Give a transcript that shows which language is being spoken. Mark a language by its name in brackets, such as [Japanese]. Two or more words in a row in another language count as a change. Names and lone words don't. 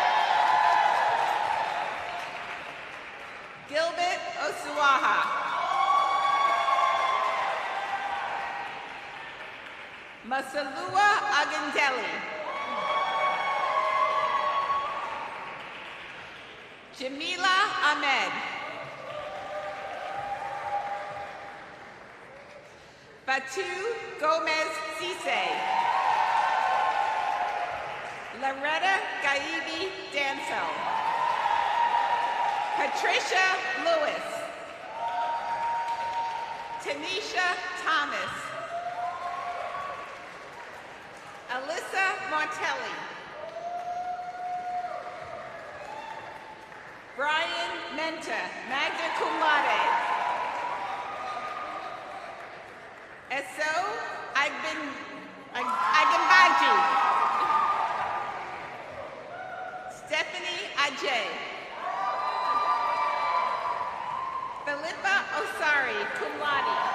[English] Gilbert Osuaha. Masalua Agandelli. Jamila Ahmed. Batu Gomez Cisse. Loretta Gaibi Danso. Patricia Lewis. Tanisha Thomas. Alyssa Martelli. Brian Menta, [Latin] magna cum laude. [English] Eso Agambaji. Stephanie Ajay. Philippa Osari, [Latin] cum laude.